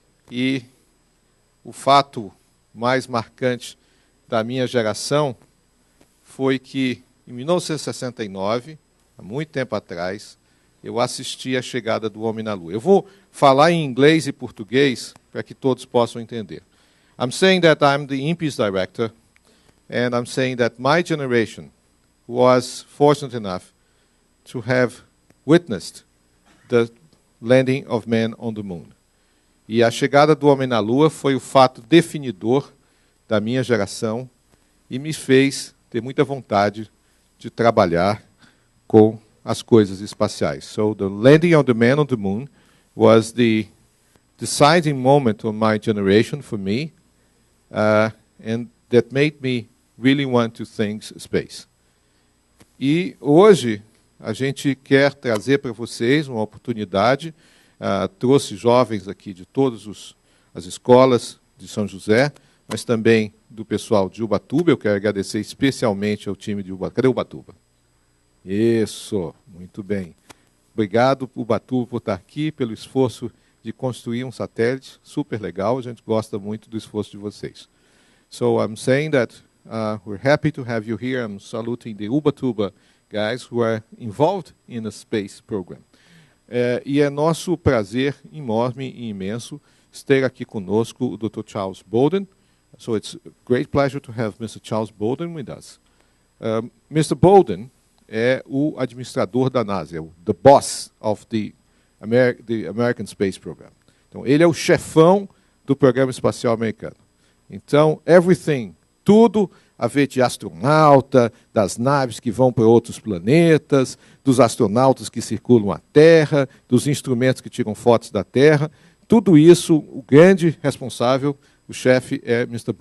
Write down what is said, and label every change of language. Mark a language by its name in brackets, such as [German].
[Portuguese] E o fato mais marcante da minha geração foi que, em 1969, há muito tempo atrás, eu assisti à chegada do homem na Lua. Eu vou falar em inglês e português para que todos possam entender. [English] I'm saying that I'm the INPE's director, and I'm saying that my generation was fortunate enough to have witnessed the landing of man on the moon. [Portuguese] E a chegada do homem na Lua foi o fato definidor da minha geração e me fez ter muita vontade de trabalhar com as coisas espaciais. [English] So the landing of the man on the moon was the deciding moment of my generation for me, and that made me really want to think space. [Portuguese] E hoje a gente quer trazer para vocês uma oportunidade, trouxe jovens aqui de todas as escolas de São José, mas também do pessoal de Ubatuba. Eu quero agradecer especialmente ao time de Ubatuba. Cadê Ubatuba? Isso, muito bem. Obrigado, Ubatuba, por estar aqui, pelo esforço de construir um satélite super legal. A gente gosta muito do esforço de vocês. [English] So I'm saying that we're happy to have you here. I'm saluting the Ubatuba guys who are involved in the space program. [Portuguese] E é nosso prazer enorme e imenso ter aqui conosco o Dr. Charles Bolden. [English] So it's a great pleasure to have Mr. Charles Bolden with us. Mr. [Portuguese] Bolden é o administrador da NASA, é [English] the boss of the American Space Program. [Portuguese] Então, ele é o chefão do programa espacial americano. Então, tudo a ver de astronauta, das naves que vão para outros planetas, dos astronautas que circulam a Terra, dos instrumentos que tiram fotos da Terra, tudo isso, o grande responsável, o chefe é Mr.